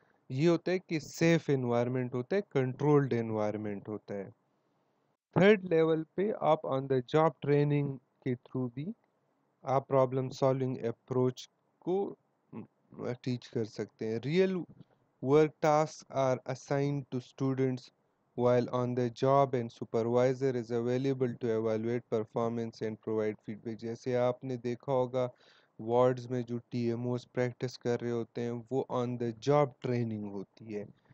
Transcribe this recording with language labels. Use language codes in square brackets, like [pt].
[ur] یہ ہوتا ہے کہ سیف انوائرمنٹ ہوتا ہے، کنٹرولڈ انوائرمنٹ ہوتا ہے. تھرڈ لیول پہ آپ آن دا جاب ٹریننگ کے تھرو بھی آپ پرابلم سالونگ اپروچ کو ٹیچ کر سکتے ہیں. [en] Real work task are assigned to students while on the job and supervisor is available to evaluate performance and provide feedback. [ur] جیسے آپ نے دیکھا ہوگا وارڈز میں جو ٹی ایم اوز پریکٹس کر رہے ہوتے ہیں وہ آن دا جاب ٹریننگ ہوتی ہے.